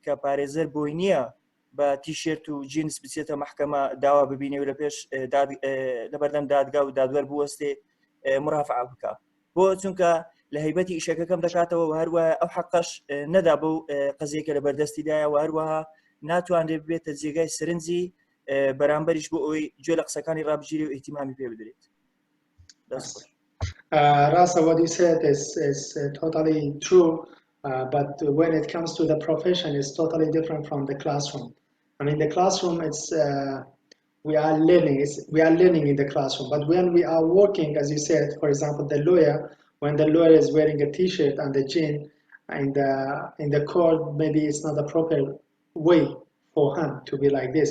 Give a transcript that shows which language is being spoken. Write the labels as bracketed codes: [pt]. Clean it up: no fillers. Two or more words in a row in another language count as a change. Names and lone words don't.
[ckb] کە پارێزەر بۆی نییە بە تیشێرت و جینس بچێتە محکەمە داوا ببینێ و لە پێش لەبەردەم دادگا و دادوەر بوەستێ مرافعە بکە بۆ چونکە لە هەیبەتی ئیشەکەکەم دەکاتەوە و هەروە ئەو حەقەش نەدا بەو قەزیەکە لە بەردەستیدایە و هەروەها ناتوانێت بێتە جێگای سرنجی بەرامبەریش بۆ ئەوی گوێ لە قسەکانی ڕابژیری و ئیتیمامی پێ بدرێت. [en] Rasa, what you said is totally true, but when it comes to the profession, it's totally different from the classroom. I mean, the classroom, it's we are learning in the classroom, but when we are working, as you said, for example, the lawyer, when the lawyer is wearing a t-shirt and the jean in the court, maybe it's not the proper way for him to be like this.